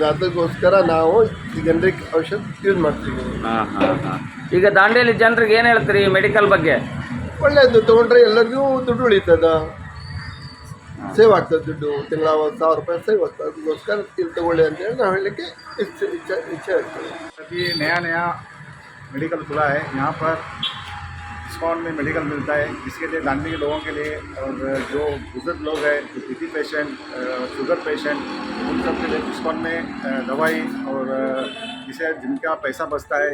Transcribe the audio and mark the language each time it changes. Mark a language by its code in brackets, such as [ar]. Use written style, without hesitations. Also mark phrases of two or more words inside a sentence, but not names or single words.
[kn] ಅದಕ್ಕೋಸ್ಕರ ನಾವು ಜನರಿಕ್ ಔಷಧ ಯೂಸ್ ಮಾಡ್ತೀವಿ. ಈಗ ದಾಂಡೇಲಿ ಜನರಿಗೆ ಏನು ಹೇಳ್ತೀರಿ ಈ ಮೆಡಿಕಲ್ ಬಗ್ಗೆ? ಒಳ್ಳೆಯದು, ತೊಗೊಂಡ್ರೆ ಎಲ್ಲರಿಗೂ ದುಡ್ಡು ಉಳಿತದ, ಸೇವ್ ಆಗ್ತದೆ. ದುಡ್ಡು ತಿಂಗಳ 1,000 ರೂಪಾಯಿ ಸೇವ್ ಆಗ್ತದೆ. ಅದಕ್ಕೋಸ್ಕರ ಇಲ್ಲಿ ತಗೊಳ್ಳಿ ಅಂತೇಳಿ ನಾವು ಹೇಳಲಿಕ್ಕೆ ಇಚ್ಛೆ ಆಗ್ತದೆ. [hi] अभी नया नया मेडिकल खुला है। यहाँ पर डिस्काउंट में मेडिकल मिलता है, जिसके लिए दांडी के लोगों के लिए और जो बुजुर्ग लोग हैं, जो बीपी पेशेंट, शुगर पेशेंट, उन सब के लिए डिस्काउंट में दवाई और जिसे जिनका पैसा बचता है।